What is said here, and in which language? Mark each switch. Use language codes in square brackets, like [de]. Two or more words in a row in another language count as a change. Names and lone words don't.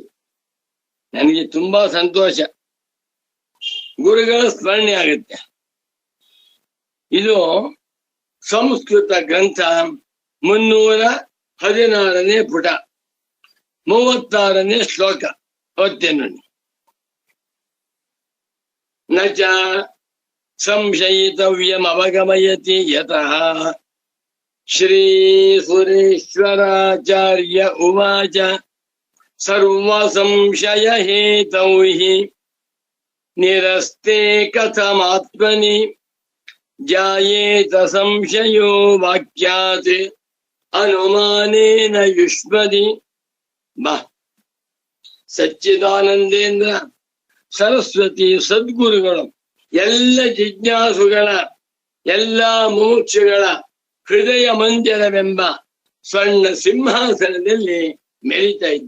[kn] ನನಗೆ ತುಂಬಾ ಸಂತೋಷ, ಗುರುಗಳ ಸ್ಮರಣೆ ಆಗುತ್ತೆ. ಇದು ಸಂಸ್ಕೃತ ಗ್ರಂಥ, 316ನೇ ಪುಟ, 36ನೇ ಶ್ಲೋಕ ಓದ್ತೇನೆ. [sa] ನಚ ಸಂಶಯಿತವ್ಯಂ ಅವಗಮಯತಿ ಯತಃ ಶ್ರೀ ಸುರೇಶ್ವರಾಚಾರ್ಯ ಉವಾಚ ಸರ್ವ ಸಂಶಯ ಹೇತೌ ಹಿ ನಿರಸ್ತೆ ಕಥಮಾತ್ಮನಿ ಜಾಯೇತ ಸಂಶಯೋ ವಾಕ್ಯಾತ್ ಅನುಮಾನೇನ ಯುಷ್ಮದಿ. [kn] ಬಾ, ಸಚ್ಚಿದಾನಂದೇಂದ್ರ ಸರಸ್ವತಿ ಸದ್ಗುರುಗಳು ಎಲ್ಲ ಜಿಜ್ಞಾಸುಗಳ, ಎಲ್ಲ ಮುಮುಕ್ಷುಗಳ ಹೃದಯ ಮಂದಿರವೆಂಬ ಸ್ವರ್ಣ ಸಿಂಹಾಸನದಲ್ಲಿ ಮೆರಿತಾ ಇದ್ದ.